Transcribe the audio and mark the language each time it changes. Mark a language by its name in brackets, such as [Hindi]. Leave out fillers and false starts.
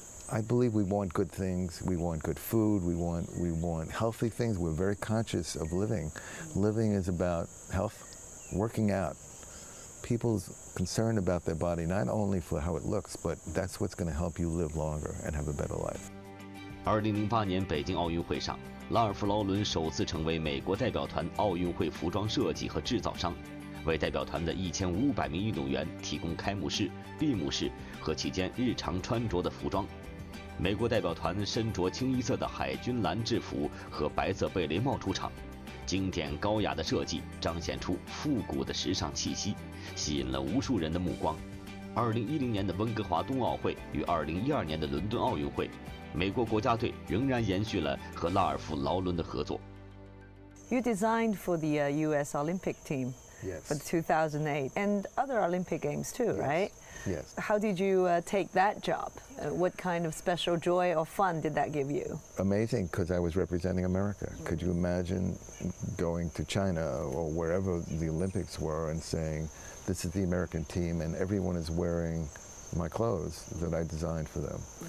[English] I believe we want good things. We want good food. We want healthy things. We're very conscious of living. Living is about health, working out. People's concerned about their body, not only for how it looks, but that's what's going to help you live longer and have a better life. [Chinese] 2008年北京奥运会上，拉尔夫·劳伦首次成为美国代表团奥运会服装设计和制造商，为代表团的1500名运动员提供开幕式、闭幕式和期间日常穿着的服装。美国代表团身着清一色的海军蓝制服和白色贝雷帽出场，经典高雅的设计彰显出复古的时尚气息，吸引了无数人的目光。 2010年的温哥华冬奥会与2012年的伦敦奥运会，美国国家队仍然延续了和拉尔夫·劳伦的合作。 [English] You designed for the U.S. Olympic team. Yes. For 2008 and other Olympic Games too, right? Yes. How did you take that job? What kind of special joy or fun did that give you? Amazing, because I was representing America. Could you imagine going to China or wherever the Olympics were and saying, this is the American team, and everyone is wearing my clothes that I designed for them.